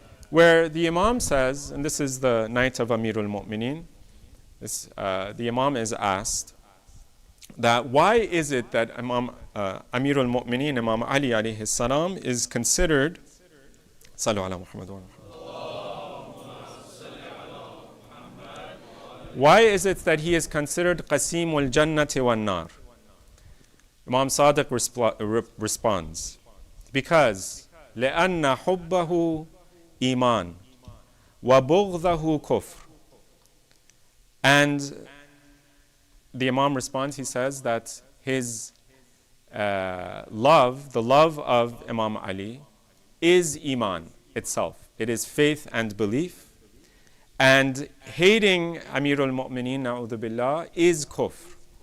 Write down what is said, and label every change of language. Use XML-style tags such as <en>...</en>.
<en>Where the Imam says, and this is the night of Amirul Mu'mineen, the Imam is asked that why is it that Amirul Mu'mineen, Imam Ali alayhi salam, is considered, Sallu ala Muhammad wa why is it that he is considered Qasimul Jannati wan Nar? Imam Sadiq responds, because</en> <ar>لأن حبه إيمان وبغضه كفر.</ar> <en>And the Imam responds, he says that his love, the love of Imam Ali, is Iman itself. It is faith and belief. And hating Amirul Mu'mineen, na'udhu billah, is kufr.</en>